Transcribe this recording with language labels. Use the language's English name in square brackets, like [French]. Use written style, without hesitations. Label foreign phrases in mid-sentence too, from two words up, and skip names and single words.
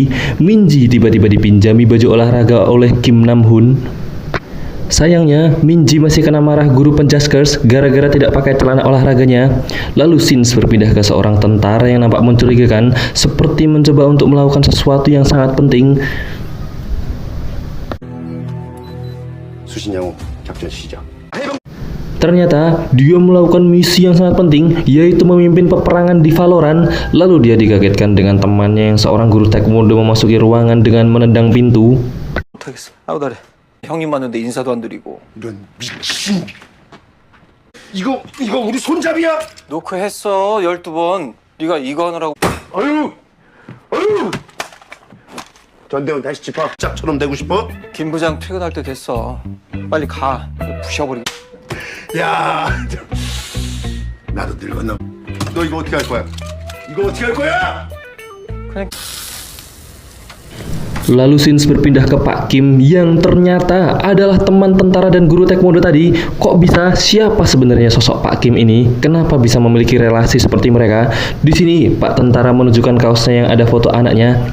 [Indonesian] Minji tiba-tiba dipinjami baju olahraga oleh Kim Nam Hoon. Sayangnya, Minji masih kena marah guru penjaskers gara-gara tidak pakai celana olahraganya. Lalu scenes berpindah ke seorang tentara yang nampak mencurigakan, seperti mencoba untuk melakukan sesuatu yang sangat penting. [Korean] 수신양호 작전 시작. [Indonesian] Ternyata dia melakukan misi yang sangat penting, yaitu memimpin peperangan di Valorant. Lalu dia dikagetkan dengan temannya yang seorang guru taekwondo memasuki ruangan dengan menendang pintu. [Korean] 못하겠어. 아우 나래. 형님 왔는데 인사도 안 드리고. 이런 미친. 이거 우리 손잡이야? 노크했어 12번. 네가 이거 하느라고. 아유. 전대원 다시 집합 짝처럼 되고 싶어? 김 부장 퇴근할 때 됐어. 빨리 가. 부셔버리게. 야, 나도 늙었나? 너 이거 어떻게 할 거야? 이거 어떻게 할 거야? 그냥 [Indonesian] Lalu scenes berpindah ke Pak Kim yang ternyata adalah teman tentara dan guru taekwondo tadi. Kok bisa? Siapa sebenarnya sosok Pak Kim ini? Kenapa bisa memiliki relasi seperti mereka? Di sini Pak tentara menunjukkan kaosnya yang ada foto anaknya.